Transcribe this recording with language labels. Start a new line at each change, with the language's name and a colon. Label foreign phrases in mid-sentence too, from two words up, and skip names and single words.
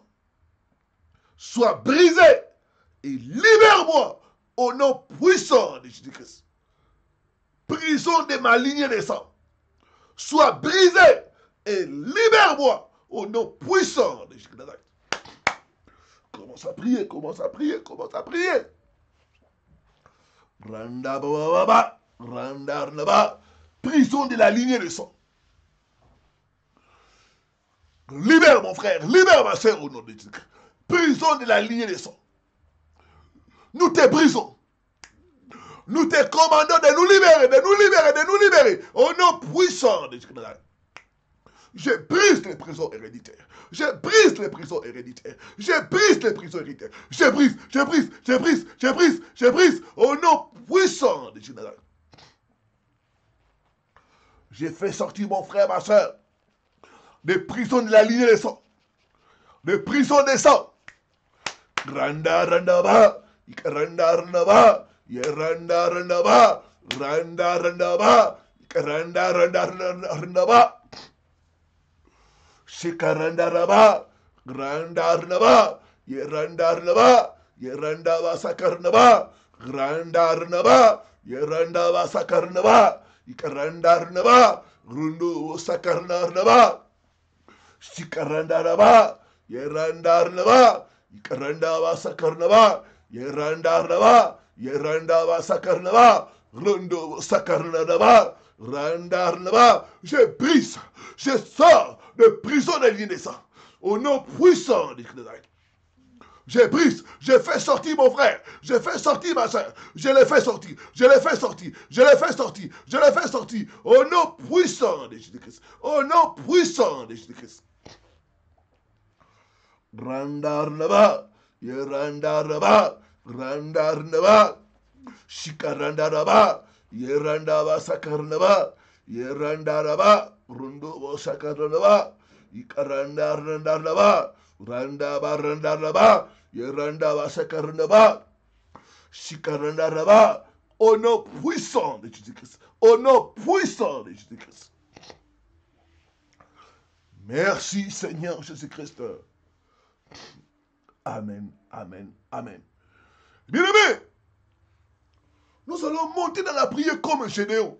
French: Sois brisée et libère-moi au nom puissant de Jésus-Christ. Prison de ma lignée de sang. Sois brisée et libère-moi au nom puissant de Jésus-Christ. Commence à prier, commence à prier, commence à prier. Randa baba, randa raba. Prison de la lignée de sang. Libère mon frère, libère ma soeur au nom de Jésus. Prison de la lignée de sang. Nous te brisons. Nous te commandons de nous libérer, de nous libérer, de nous libérer. Au nom puissant de Jésus. Je brise les prisons héréditaires. Je brise les prisons héréditaires. Je brise les prisons héréditaires. Je brise, je brise, je brise, je brise, je brise. Au nom puissant de Jésus. J'ai fait sortir mon frère, ma soeur, des prisons de la lignée des sangs. Des prisons des sangs. Randa randa ba. Randa randa ba. Randa randa ba. Randa randa ba. Randa randa randa ba. Shikarandaraba, Grandarnaba, Yerandarnaba, Yerandaba Sakarnaba, Grandarnaba, Yerandaba Sakarnaba, Ikarandarnaba, Rundu Sakarnarnaba, Shikarandaraba, Yerandarnaba, Ikarandaba Sakarnaba, Yerandarnaba, Yerandaba Sakarnaba, Rundu Sakarnaba, Randarnaba, je brise, je sors de prison des lignes des sangs. Au nom puissant de Christ. Je brise, je fais sortir mon frère, je fais sortir ma soeur, je les fais sortir, je les fais sortir, je les fais sortir, je les fais sortir. Au nom puissant de Jésus-Christ. Au nom puissant de Jésus-Christ. Randarnaba, Yerandarnaba, Randarnaba, Shikarandaraba, Yerandaba Sakarnaba, Yerandaraba, Rundu Sakarnaba, Ikarandarnaba, Randaba Randarnaba, Yerandaba Sakarnaba, Shikarandaraba, au nom puissant de Jésus-Christ. Au nom puissant de Jésus-Christ. Merci Seigneur Jésus-Christ. Amen, amen, amen. Bien-aimés, nous allons monter dans la prière comme Gédéon.